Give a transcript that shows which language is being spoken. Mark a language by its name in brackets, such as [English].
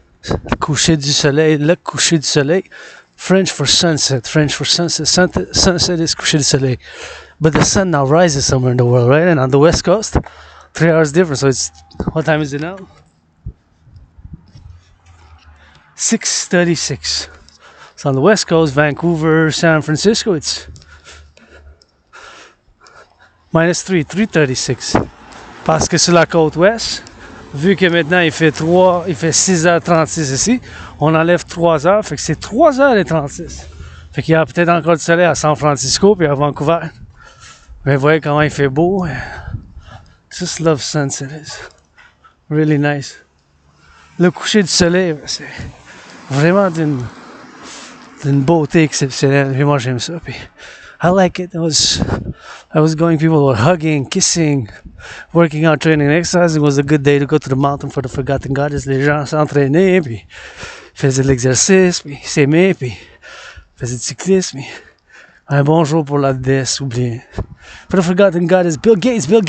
[French] Le coucher du soleil, le coucher du soleil. [English] French for sunset. French for sunset. Sunset is coucher du soleil. But the sun now rises somewhere in the world, right? And on the west coast, 3 hours difference. So it's, what time is it now? 6:36. So on the west coast, Vancouver, San Francisco, it's -3, 3:36. [French] Parce que sur la côte ouest, vu que maintenant il fait 6h36 ici, on enlève 3 heures, fait que c'est 3h36. Fait qu'il y a peut-être encore du soleil à San Francisco puis à Vancouver. Mais vous voyez comment il fait beau. [English] Just love sunset. It's really nice. [French] Le coucher du soleil, c'est vraiment d'une beauté exceptionnelle. Puis moi j'aime ça. Puis [English] I like it. I was going, people were hugging, kissing, working out, training, exercising. It was a good day to go to the mountain for the Forgotten Goddess. [French] Les gens s'entraînaient, puis faisaient de l'exercice, puis s'aimaient, puis faisaient du cyclisme. Puis un bon jour pour la Deesse Oublie. [English] For the Forgotten Goddess, [French] Bill Gates.